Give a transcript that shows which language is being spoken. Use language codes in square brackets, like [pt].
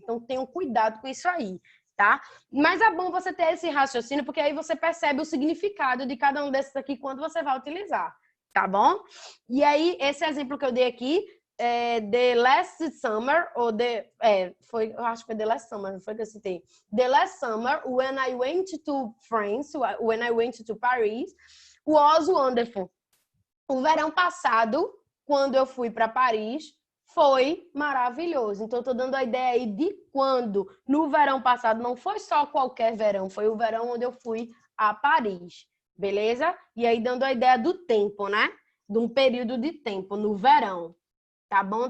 [pt] Então, tenham cuidado com isso aí, tá? Mas é bom você ter esse raciocínio, porque aí você percebe o significado de cada um desses aqui quando você vai utilizar, tá bom? E aí, esse exemplo que eu dei aqui, The Last Summer, ou eu acho que foi The Last Summer, não foi que eu citei. [en] The Last Summer, when I went to France, when I went to Paris, was wonderful. [pt] O verão passado, quando eu fui para Paris, foi maravilhoso. Então, eu tô dando a ideia aí de quando. No verão passado, não foi só qualquer verão, foi o verão onde eu fui a Paris, beleza? E aí, dando a ideia do tempo, né? De um período de tempo, no verão. Tá bom?